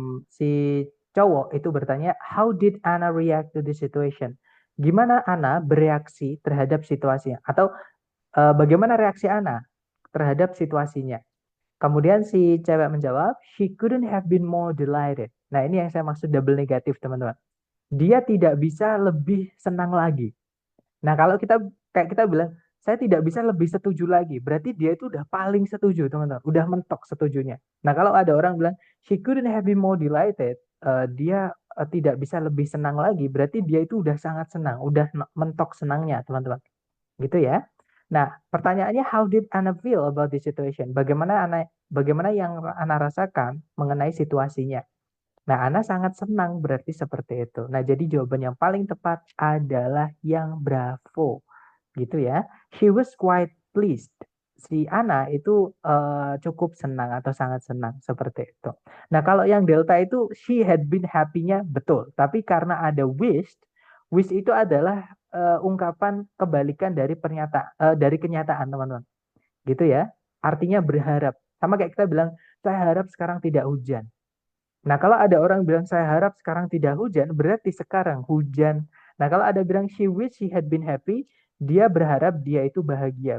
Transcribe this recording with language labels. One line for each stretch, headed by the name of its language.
Indonesian: Si cowok itu bertanya,
English: how did Anna react to the situation?
Indonesian: Gimana Anna bereaksi terhadap situasinya? Atau bagaimana reaksi Anna terhadap situasinya? Kemudian si cewek menjawab,
English: she couldn't have been more delighted.
Indonesian: Nah, ini yang saya maksud double negatif, teman-teman. Dia tidak bisa lebih senang lagi. Nah, kalau kita bilang, saya tidak bisa lebih setuju lagi. Berarti dia itu udah paling setuju, teman-teman. Udah mentok setujunya. Nah, kalau ada orang bilang,
English: she couldn't have been more delighted,
Indonesian: dia tidak bisa lebih senang lagi. Berarti dia itu udah sangat senang. Udah mentok senangnya, teman-teman. Gitu ya. Nah, pertanyaannya,
English: how did Anna feel about this situation?
Indonesian: Bagaimana yang Anna rasakan mengenai situasinya? Nah, Ana sangat senang berarti seperti itu. Nah, jadi jawaban yang paling tepat adalah yang Bravo. Gitu ya.
English: She was quite pleased.
Indonesian: Si Ana itu cukup senang atau sangat senang seperti itu. Nah, kalau yang Delta itu
English: she had been happy-
Indonesian: nya betul. Tapi karena ada wish itu adalah ungkapan kebalikan dari dari kenyataan, teman-teman. Gitu ya. Artinya berharap. Sama kayak kita bilang, saya harap sekarang tidak hujan. Nah, kalau ada orang bilang saya harap sekarang tidak hujan, berarti sekarang hujan. Nah, kalau ada bilang
English: she wish she had been happy,
Indonesian: dia berharap dia itu bahagia.